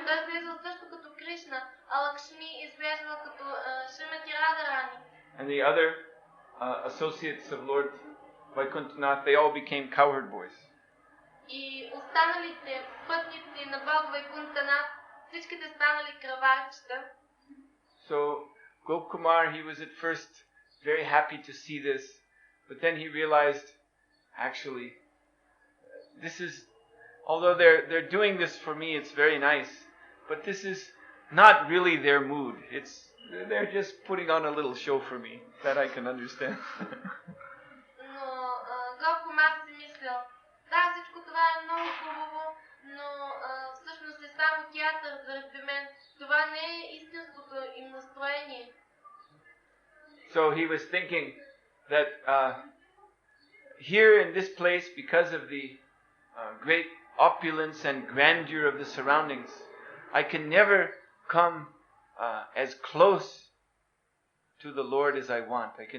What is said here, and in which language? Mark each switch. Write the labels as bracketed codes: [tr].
[bg] Той изглеждал също като Кришна, а Лакшми изглеждал като Шримати Радharani. [en] And the other associates of Lord Vaikuntanath, they all became cowherd boys. [bg] И останалите пътници на Бог Вайкунтанат всичките станали кръварчета. [en] So Gopkumar, he was at first very happy to see this, but then he realized, actually, this is, although they're doing this for me, it's very nice, but this is not really their mood. They're just putting on a little show for me. That I can understand. [bg] Но Гопкумар си мислял, да, всичко това е много хубаво, но всъщност е само театър заради мен. Това не е истинското им настроение. [en] So he was thinking that here in this place, because of the great opulence and grandeur of the surroundings, I can never come as close to the Lord as I want.